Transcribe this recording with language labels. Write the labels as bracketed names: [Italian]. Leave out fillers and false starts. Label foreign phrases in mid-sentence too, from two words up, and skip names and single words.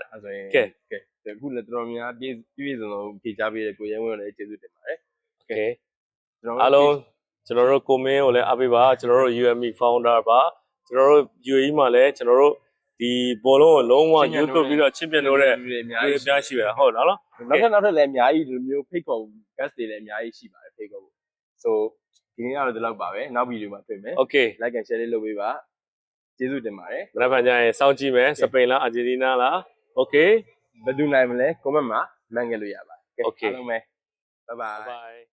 [Burmese] အဲ့ဆိုရင်ကဲအခုလည်းတော်တော်များပြည့်စုံလုံးဖြေချပေးတဲ့ကိုရဲဝင်းကိုလည်းကျေးဇူးတင်ပါတယ် โอเคအားလုံးကျွန်တော်တို့ကိုမင်းကိုလည်းအားပေးပါကျွန်တော်တို့ [English] UME founder [Burmese] ပါကျွန်တော်တို့ UAE မှာလည်းကျွန်တော်တို့ဒီဘောလုံးကိုလုံးဝရွတ်သွပြီးတော့ချစ်ပြလို့တဲ့အများကြီးရှိပါဟုတ်လားနော် နောက်ထပ်လည်းအများကြီးဒီလိုမျိုး [English] fake call guest [Burmese] တွေလည်းအများကြီးရှိပါတယ် [English] fake call [Burmese] so ဒီနေ့ကတော့ဒီလောက်ပါပဲနောက်ဗီဒီယိုမှာတွေ့မယ် okay [English] like and share [Burmese] လေးလုပ်ပေးပါကျေးဇူးတင်ပါတယ် မနေ့ကညရင်စောင့်ကြည့်မယ်စပိန်လားအာဂျင်တီးနားလား okay ဘယ်သူနိုင်မလဲ comment မှာမှန်ခဲ့လို့ရပါတယ် okay အားလုံးပဲ [English] bye bye